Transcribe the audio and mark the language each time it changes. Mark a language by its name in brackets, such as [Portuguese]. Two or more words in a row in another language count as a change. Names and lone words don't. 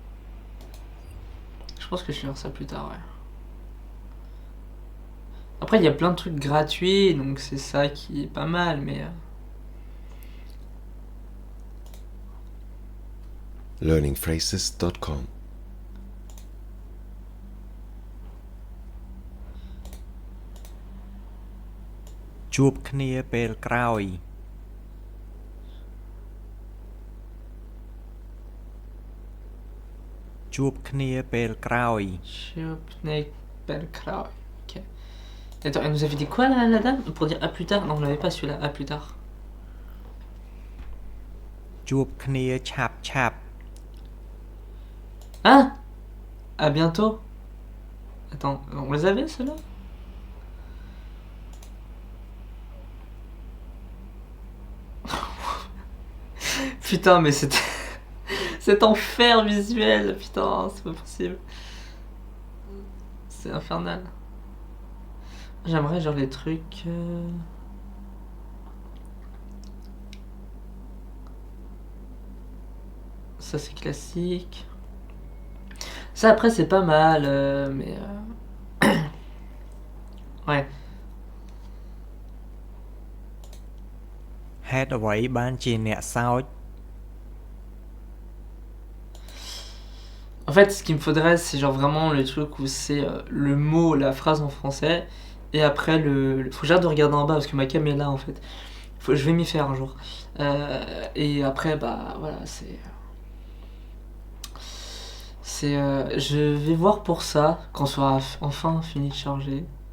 [French] Je pense que je finirai ça plus tard, ouais. Après, il y a plein de trucs gratuits, donc c'est ça qui est pas mal, mais... learningphrases.com [Khmer] ជួបគ្នាពេលក្រោយ ជួបគ្នាពេលក្រោយ [French] Ok. Attends, elle nous avait dit quoi la dame? Pour dire à plus tard? Non, on l'avait pas celui-là, à plus tard. [Khmer] ជួបគ្នាឆាប់ឆាប់ [French] Hein? À bientôt? Attends, on les avait ceux-là? Putain, mais c'était... cet enfer visuel, putain, c'est pas possible. C'est infernal. J'aimerais genre les trucs... Ça c'est classique. Ça après c'est pas mal, mais... ouais. [Khmer] ហេតុអ្វីបានជាអ្នកសើច [French] En fait, ce qu'il me faudrait, c'est genre vraiment le truc où c'est le mot, la phrase en français, et après faut que j'arrête de regarder en bas parce que ma cam est là en fait. Je vais m'y faire un jour. Et après, bah voilà, je vais voir pour ça quand on sera enfin fini de charger.